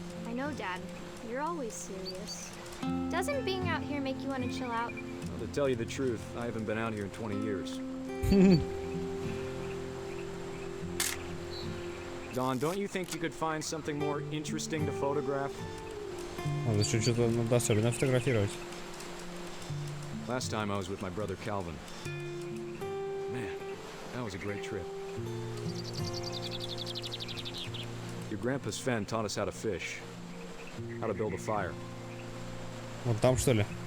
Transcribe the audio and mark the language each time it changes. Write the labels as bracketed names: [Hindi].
[English] I know, Dad. You're always serious. Doesn't being out here make you want to chill out? Well, to tell you the truth, I haven't been out here in 20 years. Dawn, don't you think you could find something more interesting to photograph? [Russian] Надо что-то надо особенно фотографировать. [English] Last time I was with my brother Calvin. Man, that was a great trip. Your grandpa Sven taught us how to fish, how to build a fire. [Russian] Вот там что ли?